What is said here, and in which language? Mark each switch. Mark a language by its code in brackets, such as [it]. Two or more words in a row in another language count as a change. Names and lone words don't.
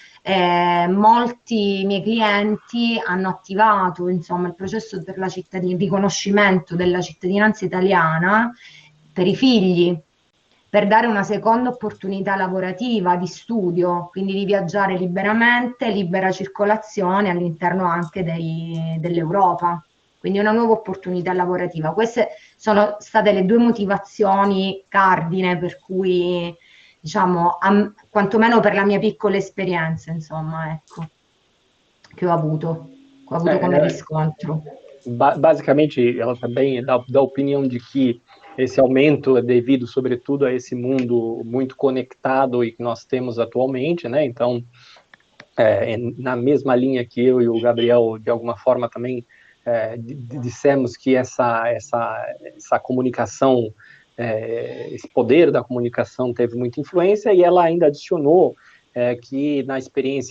[it] Molti miei clienti hanno attivato insomma il processo per il riconoscimento della cittadinanza italiana per i figli, per dare una seconda opportunità lavorativa, di studio, quindi di viaggiare liberamente, libera circolazione all'interno anche dell'Europa, quindi una nuova opportunità lavorativa. Queste sono state le due motivazioni cardine per cui, diciamo, quantomeno per la mia piccola esperienza, insomma, ecco, che ho avuto come riscontro. [pt] Basicamente, ela também dá opinião de que esse aumento é devido, sobretudo, a esse mundo muito conectado e que nós temos atualmente, né? Então, na mesma linha que eu e o Gabriel, de alguma forma, também dissemos que essa comunicação, esse poder da comunicação teve muita influência, e ela ainda adicionou que na experiência